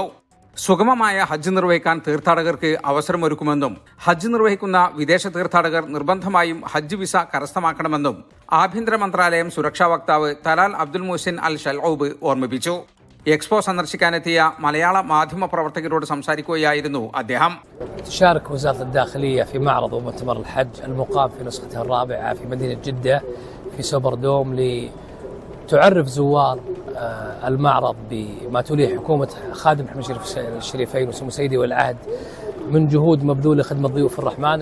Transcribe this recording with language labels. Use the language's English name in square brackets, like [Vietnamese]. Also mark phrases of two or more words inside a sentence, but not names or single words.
[Malayalam] സുഗമമായ ഹജ്ജ് നിർവഹിക്കാൻ തീർത്ഥാടകർക്ക് അവസരമൊരുക്കുമെന്നും ഹജ്ജ് നിർവഹിക്കുന്ന വിദേശ തീർത്ഥാടകർ നിർബന്ധമായും ഹജ്ജ് വിസ കരസ്ഥമാക്കണമെന്നും ആഭ്യന്തര മന്ത്രാലയം സുരക്ഷാ വക്താവ് തലാൽ അബ്ദുൽ മുഹ്സിൻ അൽ ഷൽഹൂബ് ഓർമ്മിപ്പിച്ചു. എക്സ്പോ സന്ദർശിക്കാനെത്തിയ മലയാള മാധ്യമ പ്രവർത്തകരോട് സംസാരിക്കുകയായിരുന്നു അദ്ദേഹം. [Arabic] تشارك وزارة الداخلية في معرض ومؤتمر الحج المقام في نسخته الرابعة في مدينة جدة في سوبر دوم تعرف زوار المعرض بما توليه حكومة خادم حرمين الشريفين وسمو سيدي والعهد من جهود مبذولة لخدمة ضيوف الرحمن.